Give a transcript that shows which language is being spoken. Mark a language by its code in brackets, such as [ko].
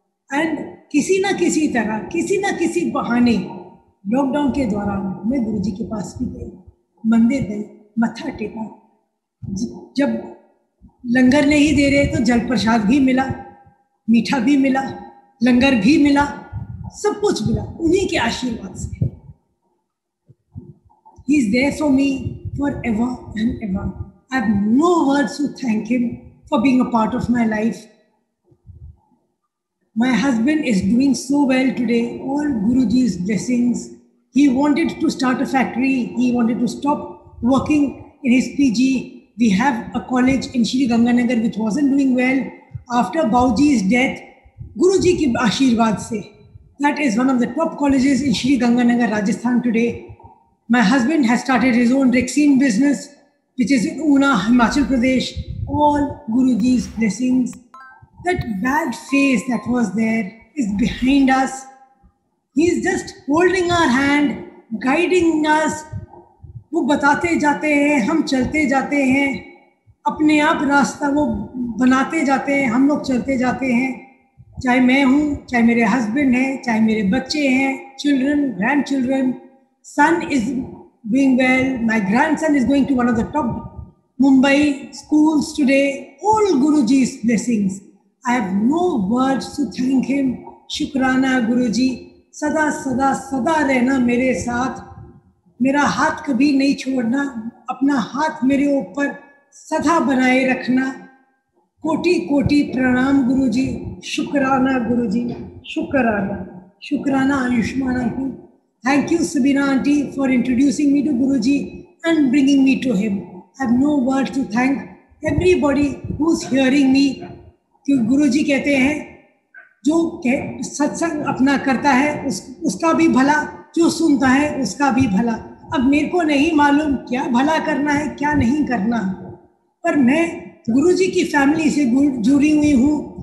[hi] And किसी ना किसी तरह, किसी ना किसी बहाने लॉकडाउन के दौरान मैं गुरुजी के पास भी गई, मंदिर गई, मत्था टेका. जब लंगर नहीं दे रहे तो जल प्रसाद भी मिला, मीठा भी मिला, लंगर भी मिला, सब कुछ मिला उन्हीं के आशीर्वाद से. [en] He is there for me forever and ever. I have no words to thank him for being a part of my life. My husband is doing so well today, all Guruji's blessings. He wanted to start a factory. He wanted to stop working in his PG. We have a college in Shri Ganganagar which wasn't doing well. After Bauji's death, [hi] Guruji ki Ashirwad se, [en] that is one of the top colleges in Shri Ganganagar, Rajasthan today. My husband has started his own Rexine business, which is in Una, Himachal Pradesh. All Guruji's blessings. That bad phase that was there is behind us. He is just holding our hand, guiding us. [hi] वो बताते जाते हैं, हम चलते जाते हैं, अपने आप रास्ता वो बनाते जाते हैं, हम लोग चलते जाते हैं. चाहे मैं हूँ, चाहे मेरे हस्बैंड हैं, चाहे मेरे बच्चे हैं, [en] Children, grand children. Son is doing well. My grandson is going to one of the top Mumbai schools today. All Guruji's blessings. I have no words to thank him. [hi] Shukrana Guruji. सदा सदा सदा रहना मेरे साथ, मेरा हाथ कभी नहीं छोड़ना, अपना हाथ मेरे ऊपर सदा बनाए रखना. कोटि कोटि प्रणाम गुरुजी. शुक्राना गुरुजी, शुक्राना, शुक्राना Ayushman. [en] Thank you, Sabina auntie, for introducing me to Guruji and bringing me to him. I have no words to thank everybody who's hearing me. [hi] कि गुरुजी कहते हैं जो सत्संग अपना करता है उसका भी भला, जो सुनता है उसका भी भला। अब मेरे को नहीं मालूम क्या भला करना है क्या नहीं करना, पर मैं गुरुजी की फैमिली से जुड़ी हुई हूँ।